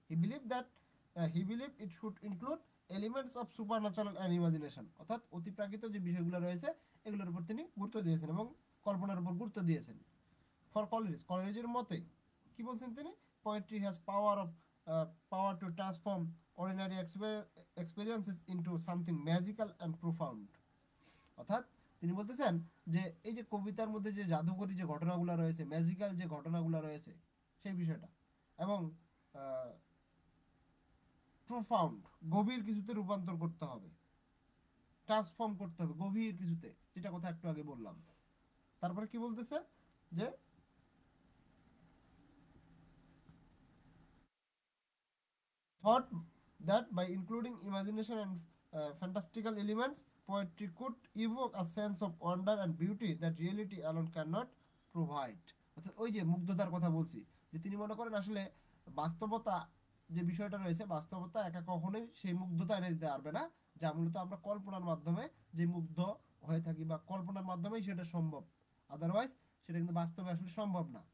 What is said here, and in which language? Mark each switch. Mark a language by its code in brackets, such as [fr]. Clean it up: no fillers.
[en] he believe it should include elements of supernatural and imagination, [bn] অর্থাৎ অতিপ্রাকৃত যে বিষয়গুলো রয়েছে এগুলোর উপর তিনি গুরুত্ব দিয়েছেন এবং কল্পনার উপর গুরুত্ব দিয়েছেন। [en] ফর [bn] কলেজের মতে কি বলছেন তিনি, [en] Poetry has power to transform ordinary experiences into something magical and profound. [bn] অর্থাৎ তিনি বলতেছেন যে এই যে কবিতার মধ্যে যে জাদুকরী যে ঘটনাগুলো রয়েছে, ম্যাজিক্যাল যে ঘটনাগুলো রয়েছে সেই বিষয়টা, এবং প্রোফাউন্ড গভীর কিছুতে রূপান্তর করতে হবে, ট্রান্সফর্ম করতে হবে গভীর কিছুতে, যেটা কথা একটু আগে বললাম। তারপরে কি বলতেছে যে [en] thought that by including imagination and fantastical elements, poetry could evoke a sense of wonder and beauty that reality alone cannot provide. [bn] অর্থাৎ ওই যে মুগ্ধতার কথা বলছি, যে তিনি মনে করেন আসলে বাস্তবতা যে বিষয়টা রয়েছে, বাস্তবতা একা কখনোই সেই মুগ্ধতা এনে দিতে পারবে না, যা মূলত আমরা কল্পনার মাধ্যমে যে মুগ্ধ হয়ে থাকি বা কল্পনার মাধ্যমেই সেটা সম্ভব, আদারওয়াইজ সেটা কিন্তু বাস্তবে আসলে সম্ভব না।